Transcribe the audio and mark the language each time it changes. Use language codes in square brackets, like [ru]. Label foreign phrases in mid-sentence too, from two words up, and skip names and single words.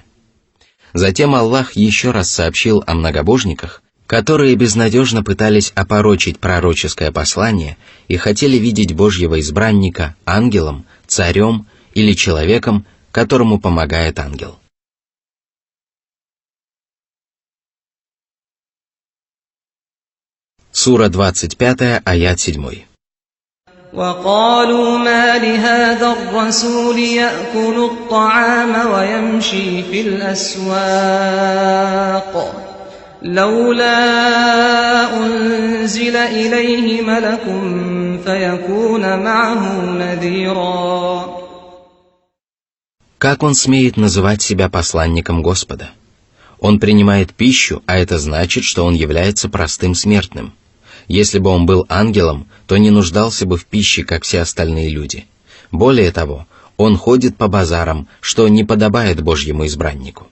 [ru] Затем Аллах еще раз сообщил о многобожниках, которые безнадежно пытались опорочить пророческое послание и хотели видеть Божьего избранника ангелом, царем или человеком, которому помогает ангел. Сура 25, аят 7. [ar] وقالوا ما لهذا الرسول يأكل الطعام ويمشي في الأسواق لولا أنزل إليه ملك فيكون معه نذيرا. [ru] Как он смеет называть себя посланником Господа? Он принимает пищу, а это значит, что он является простым смертным. Если бы он был ангелом, то не нуждался бы в пище, как все остальные люди. Более того, он ходит по базарам, что не подобает Божьему избраннику.